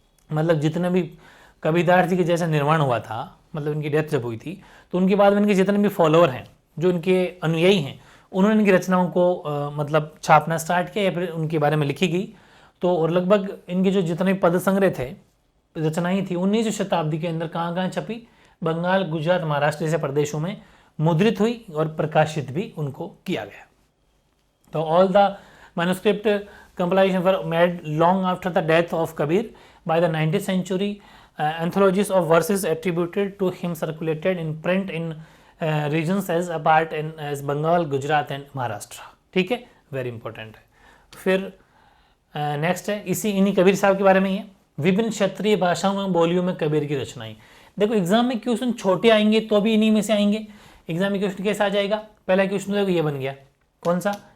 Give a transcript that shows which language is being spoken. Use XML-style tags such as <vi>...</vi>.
<hi>मतलब जितने भी कबीरदास जी के जैसा निर्माण हुआ था, मतलब इनकी डेथ जब हुई थी, तो उनके बाद में इनके जितने भी फॉलोअर हैं, जो इनके अनुयायी हैं, उन्होंने इनकी रचनाओं को मतलब छापना स्टार्ट किया या फिर उनके बारे में लिखी गई। तो और लगभग इनके जो जितने पद संग्रह थे, रचनाएं थी, 19वीं शताब्दी के अंदर कहाँ कहाँ छपी? बंगाल, गुजरात, महाराष्ट्र जैसे प्रदेशों में मुद्रित हुई और प्रकाशित भी उनको किया गया।</hi> <en>तो all the manuscript compilation were made long after the death of Kabir. By the 19th century, anthologies of verses attributed to him circulated in print in regions as apart as Bengal, Gujarat and Maharashtra.</en> <hi>ठीक है, very important है। फिर next है इन्हीं कबीर साहब के बारे में ही है। विभिन्न क्षेत्रीय भाषाओं में बोलियों में कबीर की रचनाएं। देखो एग्जाम में क्वेश्चन छोटे आएंगे तो भी इन्हीं में से आएंगे। एग्जाम में क्वेश्चन कैसा आ जाएगा? पहला क्वेश्चन देखो ये बन गया, कौन सा?</hi>